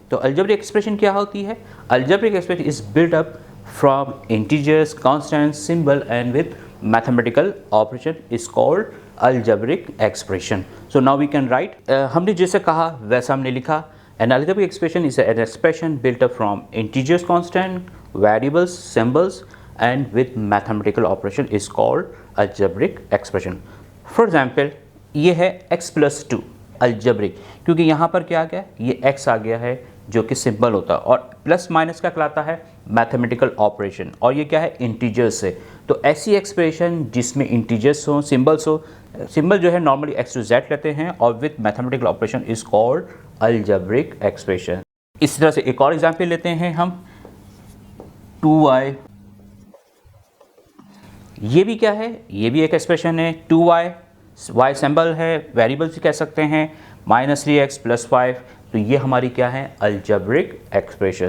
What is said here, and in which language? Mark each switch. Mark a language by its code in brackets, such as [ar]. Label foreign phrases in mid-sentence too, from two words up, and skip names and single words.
[en] तो algebraic expression [hi] क्या होती है, [en] algebraic expression is built up from integers, constants, symbol and with mathematical operation is called algebraic expression. so now we can write, [hi] हमने जैसे कहा वैसा हमने लिखा। [en] an algebraic expression is an expression built up from integers, constant, variables, symbols and with mathematical operation is called algebraic expression. For example, [hi] ये है x + 2 algebraic, क्योंकि यहाँ पर क्या आ गया, ये x आ गया है जो कि सिंबल होता है, और प्लस माइनस का कहलाता है [en] mathematical operation, [hi] और ये क्या है, इंटीजर्स से। तो ऐसी एक्सप्रेशन जिसमें इंटीजर्स हो, सिंबल्स हो, सिंबल जो है नॉर्मली x to z लेते हैं, और [en] with mathematical operation is called algebraic expression. [hi] इसी तरह से एक और एग्जाम्पल लेते हैं हम, 2y, ये भी क्या है, ये भी एक एक्सप्रेशन है। 2y, y सिंबल है, वेरिएबल भी कह सकते हैं, -3x + 5, तो ये हमारी क्या है, [en] algebraic expression.